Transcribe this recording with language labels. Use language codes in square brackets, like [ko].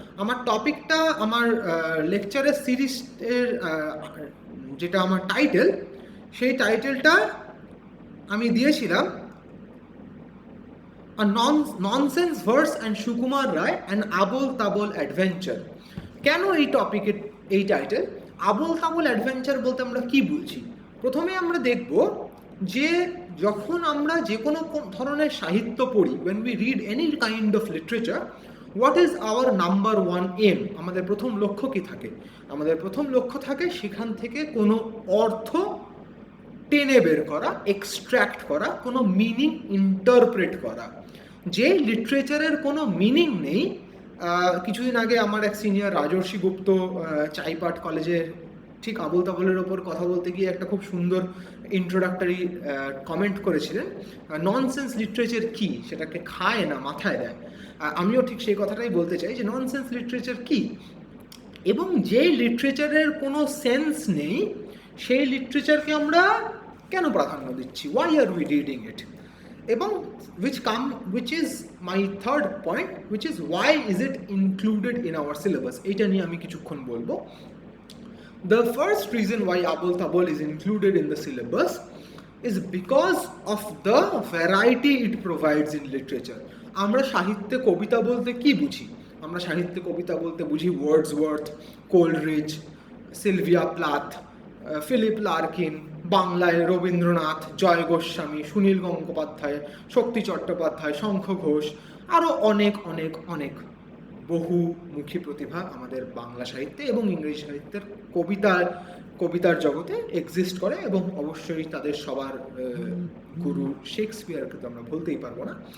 [bn] আমার টপিকটা, আমার লেকচারের সিরিজের যেটা আমার টাইটেল, সেই টাইটেলটা আমি দিয়েছিলাম nonsense verse and Sukumar Ray and Abol Tabol adventure. কেন এই টপিকের এই টাইটেল? আবোল তাবোল অ্যাডভেঞ্চার বলতে আমরা কি বুঝি? প্রথমে আমরা দেখব যে যখন আমরা যে কোনো ধরনের সাহিত্য পড়ি, [en] when we read any kind of literature, what is our number one aim? [bn] আমাদের প্রথম লক্ষ্য কি থাকে? আমাদের প্রথম লক্ষ্য থাকে সেখান থেকে কোনো অর্থ টেনে বের করা, এক্সট্র্যাক্ট করা, কোনো মিনিং ইন্টারপ্রেট করা। যে লিটারেচারের কোনো মিনিং নেই, কিছুদিন আগে আমার এক সিনিয়র রাজর্ষি গুপ্ত চাইপাট কলেজে ঠিক আবোল তাবোলের ওপর কথা বলতে গিয়ে একটা খুব সুন্দর ইন্ট্রোডাক্টরি কমেন্ট করেছিলেন, ননসেন্স লিটারেচার কি, সেটাকে খায় না মাথায় দেয়। আমিও ঠিক সেই কথাটাই বলতে চাই যে ননসেন্স লিটারেচার কি, এবং যে লিটারেচারের কোনো সেন্স নেই সেই লিটারেচারকে আমরা কেন প্রাধান্য দিচ্ছি, [en] why are we reading it, [bn] এবং [en] which is my third point, which is why is it included in our syllabus, [bn] এইটা নিয়ে আমি কিছুক্ষণ বলবো। [en] The first reason why Abol Tabol is included in the syllabus is because of the variety it provides in literature. [bn] আমরা সাহিত্যে কবিতা বলতে কি বুঝি? আমরা সাহিত্যে কবিতা বলতে বুঝি Wordsworth, Coleridge, Sylvia Plath, Philip Larkin, বাংলায় রবীন্দ্রনাথ, জয় গোস্বামী, সুনীল গঙ্গোপাধ্যায়, শক্তি চট্টোপাধ্যায়, শঙ্খ ঘোষ, আরও অনেক অনেক অনেক বহুমুখী প্রতিভা আমাদের বাংলা সাহিত্যে এবং ইংরেজি সাহিত্যের কবিতার জগতে এক্সিস্ট করে, এবং অবশ্যই তাদের সবার গুরু শেক্সপিয়ারকে তো আমরা বলতেই পারবো না।